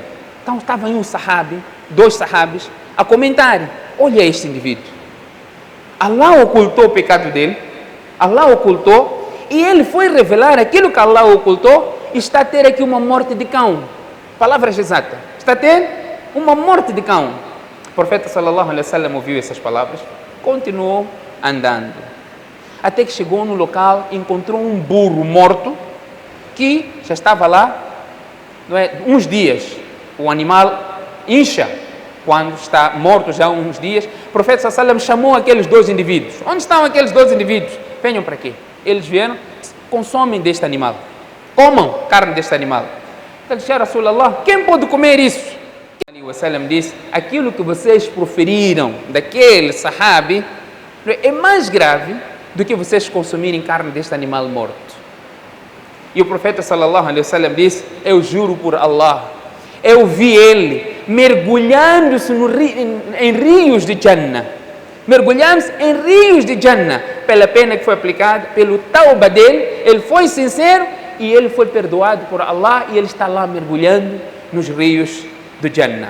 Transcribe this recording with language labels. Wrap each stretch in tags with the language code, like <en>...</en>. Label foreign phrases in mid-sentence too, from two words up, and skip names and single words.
<pt>Então estava aí um sahabi, 2 sahabis, a comentarem: olha este indivíduo, Allah ocultou o pecado dele, Allah ocultou, e ele foi revelar aquilo que Allah ocultou, e está a ter aqui uma morte de cão. Palavras exatas. Está a ter uma morte de cão. O profeta</pt> <ar>صلى الله عليه وسلم</ar> <pt>ouviu essas palavras, continuou andando, até que chegou no local, encontrou um burro morto, que já estava lá, não é, uns dias. O animal incha quando está morto já há uns dias. O profeta</pt> <ar>صلى الله عليه وسلم</ar> <pt>chamou aqueles 2 indivíduos. Onde estão aqueles 2 indivíduos? Venham para aqui. Eles vieram: consomem deste animal, comam carne deste animal. Ele disse:</pt> <ar>يا رسول الله,</ar> <pt>quem pode comer isso? O Sallam disse: aquilo que vocês proferiram daquele sahabi é mais grave do que vocês consumirem carne deste animal morto. E o profeta</pt> <ar>صلى الله عليه وسلم</ar> <pt>disse: eu juro por Allah, eu vi ele mergulhando-se em rios de Jannah, mergulhando-se em rios de Jannah, pela pena que foi aplicada, pelo tauba dele. Ele foi sincero e ele foi perdoado por Allah, e ele está lá mergulhando nos rios do Jannah.</pt>